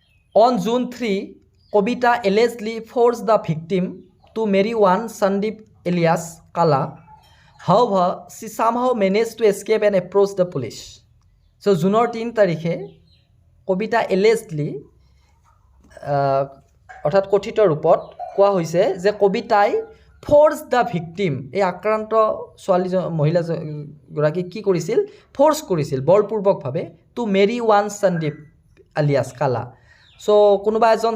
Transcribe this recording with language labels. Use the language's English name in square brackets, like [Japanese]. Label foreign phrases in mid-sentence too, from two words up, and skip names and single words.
[English] On June 3, Kobita allegedly forced the victim to marry one Sandeep alias Kala. However, she somehow managed to escape and approach the police. So, June 3 [Assamese] তাৰিখে Kobita allegedly অৰ্থাৎ কথিত ৰূপত কোৱা হৈছে যে কবিতাই [English] force the victim [Assamese] এই আক্ৰান্ত মহিলাগৰাকীক কি কৰিছিল ফ'ৰ্চ কৰিছিল বলপূৰ্বকভাৱে [English] to marry one Sandeep alias Kala [Assamese] চ' কোনোবা এজন